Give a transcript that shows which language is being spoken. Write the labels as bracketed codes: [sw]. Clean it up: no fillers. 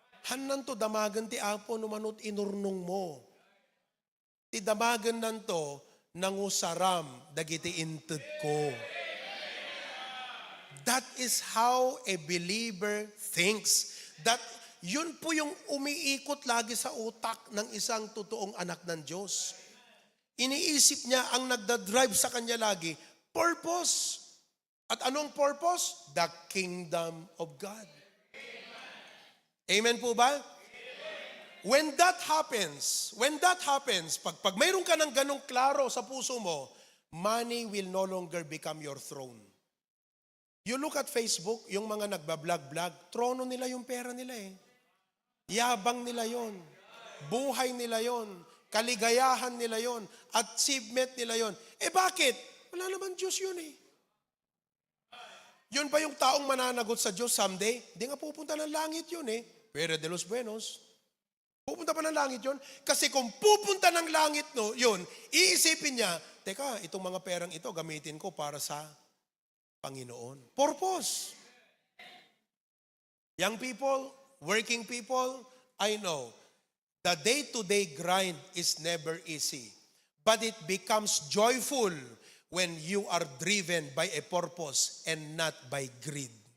[ilo] Hanan to damagan ti apo numanot inurnong mo. Ti damagan nanto nangusaram dagiti inted ko. [en] That is how a believer thinks. [tl] That yun po yung umiikot lagi sa utak ng isang totoong anak ng Diyos. Iniisip niya ang nagdadrive sa kanya lagi, purpose. At anong purpose? [en] The kingdom of God. [tl] Amen po ba? [en] When that happens, [tl] pag mayroon ka ng ganong klaro sa puso mo, [en] money will no longer become your throne. You look at Facebook, [tl] yung mga nagbablog-blog, trono nila yung pera nila eh. Yabang nila yon, buhay nila yon, kaligayahan nila yon, achievement nila yon. Bakit? Wala naman Diyos yun eh. Yun ba yung taong mananagot sa Diyos someday? Hindi nga pupunta ng langit yun eh. Pero de los buenos. Pupunta pa ng langit yun? Kasi kung pupunta ng langit no, yun, iisipin niya, teka, itong mga perang ito gamitin ko para sa Panginoon. Purpose. [en] Young people, working people, I know, the day-to-day grind is never easy. But it becomes joyful when you are driven by a purpose and not by greed.